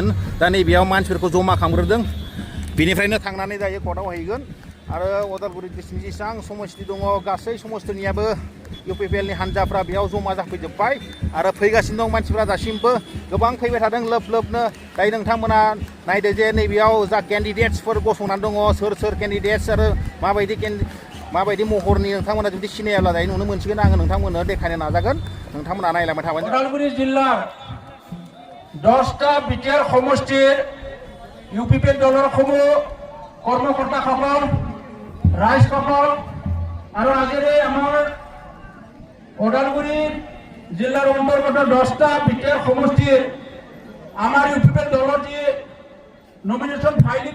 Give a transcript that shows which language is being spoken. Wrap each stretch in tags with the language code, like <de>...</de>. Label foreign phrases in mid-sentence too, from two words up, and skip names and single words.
<brx>दा नैबेयाव मानसिफोरखौ जमा खालामग्रोदों बिनिफ्रायनो थांनानै दायो कर्टआव हैगोन आरो उदालगुरि डिस्ट्रिक्टनि जेसेबां समस्ति दङ गासै समस्तिनियाबो इउपिपिएलनि हानजाफ्रा बेयाव जमा जाफैजोब्बाय आरो फैगासिनो दं मानसिफ्रा दासिमबो गोबां फैबाय थादों लोब लोबनो दायो नोंथांमोना नायदो जे नैबेयाव जा केन्डिडेट्सफोर गसंनानै दङ सोर केन्डिडेट्स आरो माबायदि महरनि नोंथांमोना जुदि सिनायाब्ला दायो नुनो मोनसिगोन आङो नोंथांमोननो देखायनो नाजागोन नोंथांमोना नायलांबाय थाबाय</brx> <as>उदालगुरि जिल्ला 10টা বিটিআর সমষ্টিৰ ইউপিপিএল দলৰ সমূহ কৰ্মকৰ্তাসকল ৰাইজসকল আৰু আজিৰে আমাৰ ওদালগুৰি জিলাৰ অন্তৰ্গত 10টা বিটিআর সমষ্টিৰ আমাৰ ইউপিপিএল দলৰ যি নমিনেশ্যন ফাইলিং</as>